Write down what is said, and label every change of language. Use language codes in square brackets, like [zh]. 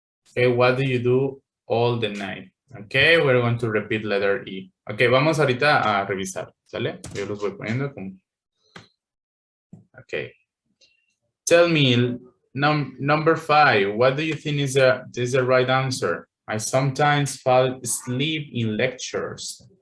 [en] Okay, what do you do all the night? Okay, we're going to repeat letter E. [es] Okay, vamos ahorita a revisar, ¿sale? Yo los voy poniendo como... [en] Okay. Tell me, number 5, what do you think is the right answer? I sometimes fall asleep in lectures.